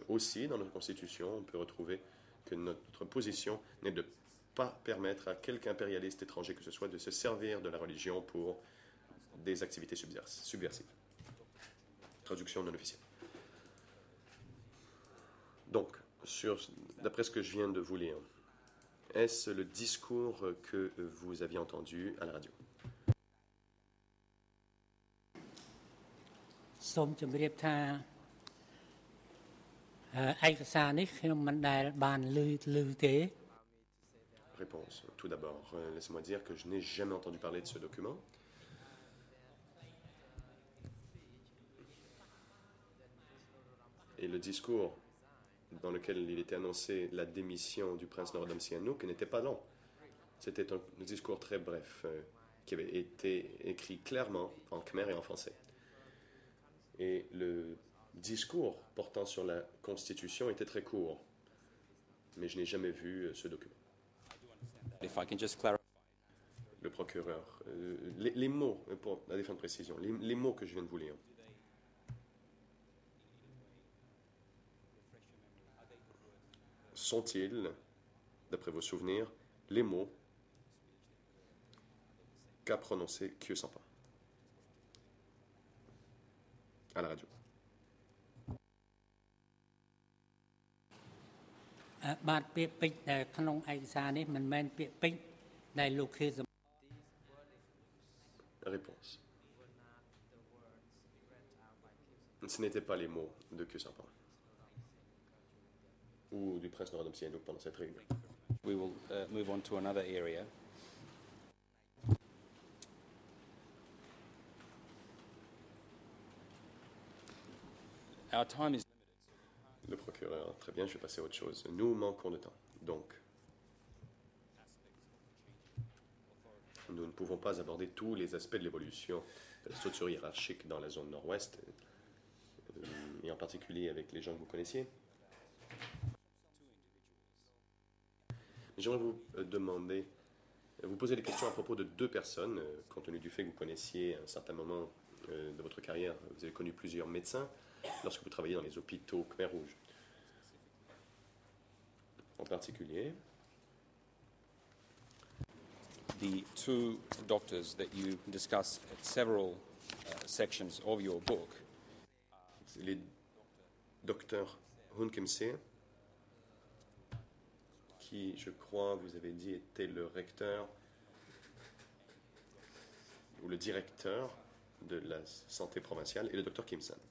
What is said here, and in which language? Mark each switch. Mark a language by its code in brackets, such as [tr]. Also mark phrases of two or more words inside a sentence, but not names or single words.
[fr] Aussi, dans notre Constitution, on peut retrouver que notre position n'est de pas permettre à quelque impérialiste étranger que ce soit de se servir de la religion pour des activités subversives. Traduction non officielle. Donc, d'après ce que je viens de vous lire, est-ce le discours que vous aviez entendu à la radio? [km] សូមជម្រាបថាឯកសារនេះខ្ញុំមិនដែលបានឮទេ [fr] Réponse. Tout d'abord, laissez-moi dire que je n'ai jamais entendu parler de ce document. Et le discours dans lequel il était annoncé la démission du prince Norodom Sihanouk n'était pas long. C'était un discours très bref qui avait été écrit clairement en khmer et en français. Et le discours portant sur la Constitution était très court. Mais je n'ai jamais vu ce document. [en] If I can just clarify. [fr] Le procureur. Les mots, pour la défense de précision, les mots que je viens de vous lire. Sont-ils, d'après vos souvenirs, les mots qu'a prononcé Khieu Samphan à la radio? [km] បាទពាក្យពេចន៍ដែលក្នុងឯកសារនេះមិនមែនពាក្យពេចន៍ដែលលោកខៀវសំ [fr] Réponse. Ce n'étaient pas les mots de Que Sarpent ou du prince Norodom Sihanouk pendant cette réunion. [en] We will move on to another area. Our time is [fr] Le procureur, très bien, je vais passer à autre chose. Nous manquons de temps. Donc, nous ne pouvons pas aborder tous les aspects de l'évolution de la structure hiérarchique dans la zone nord-ouest, et en particulier avec les gens que vous connaissiez. J'aimerais vous demander, vous poser des questions à propos de deux personnes, compte tenu du fait que vous connaissiez à un certain moment de votre carrière, vous avez connu plusieurs médecins lorsque vous travailliez dans les hôpitaux Khmer Rouge. En particulier, [en] the two doctors that you discuss at several sections of your book. [fr] les docteurs Hun Kim-se, qui, je crois, vous avez dit, était le recteur ou le directeur de la santé provinciale, et le docteur Kim San.